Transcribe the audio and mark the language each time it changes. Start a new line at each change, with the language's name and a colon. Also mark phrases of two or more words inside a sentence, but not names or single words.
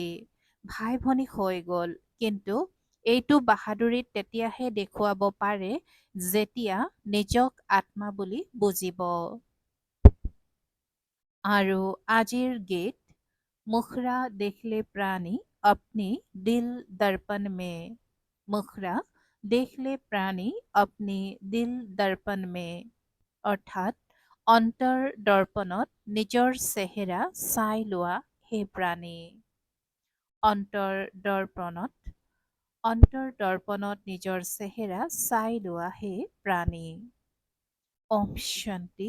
Assamese: ভাই ভনী হৈ গ'ল। কিন্তু এইটো বাহাদুৰিত তেতিয়াহে দেখুৱাব পাৰে যেতিয়া নিজক আত্মা বুলি বুজিব। আৰু আজিৰ গীত,
Hindi: मुखड़ा देखले प्राणी अपनी दिल दर्पण में। मुखड़ा देखले प्राणी अपनी दिल दर्पण में।
Assamese: অৰ্থাৎ অন্তৰ দৰ্পণত নিজৰ চেহেৰা চাই লোৱা হে প্ৰাণী। অন্তৰ দৰ্পণত নিজৰ চেহেৰা চাই লোৱা হে প্ৰাণী। ওম শান্তি।